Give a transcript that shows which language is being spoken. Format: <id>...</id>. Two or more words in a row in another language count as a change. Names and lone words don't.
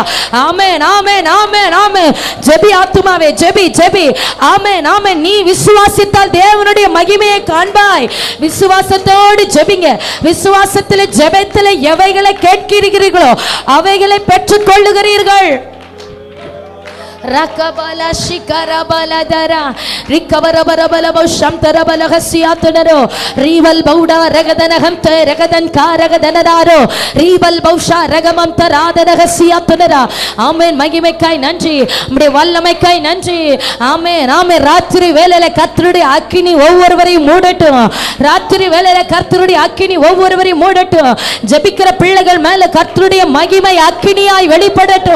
<ta>ஆமென், ஆமென், ஆமென், ஆமென். ஜெபி ஆத்துமாவே, ஜெபி, ஜெபி. ஆமென், ஆமென். நீ விசுவாசித்தால் தேவனுடைய மகிமையை காண்பாய். விசுவாசத்தோடு ஜெபிங்க. விசுவாசத்திலே ஜெபத்திலே எவைகளை கேட்கிறீர்களோ அவைகளை பெற்றுக் கொள்ளுகிறீர்கள். ರಕಬಲ ಶಿಖರ ಬಲದರ ರಿಕವರ ಬರಬಲ ಶಂತರ ಬಲಹಸಿಯಾತನರೋ ರೀವಲ್ ಬೌಡ ರಗದನ ಹಂತ ರಗದನ್ ಕಾರಗದನದಾರೋ ರೀವಲ್ பௌஷா ரகமம் தராதன ஹசியாத்தனர ஆமென். மகிமைக்காய் நன்றி, உம்முடைய வல்லமைக்காய் நன்றி. ஆமென் ஆமென். ராத்திரி வேளையில கர்த்தருடைய அக்கினி ஒவ்வொருவரையும் மூடட்டும். ராத்திரி வேளையில கர்த்தருடைய அக்கினி ஒவ்வொருவரையும் மூடட்டும். ஜெபிக்கிற பிள்ளைகள் மேல கர்த்தருடைய மகிமை அக்கினியாய் வெளிப்படட்டும்.</ta>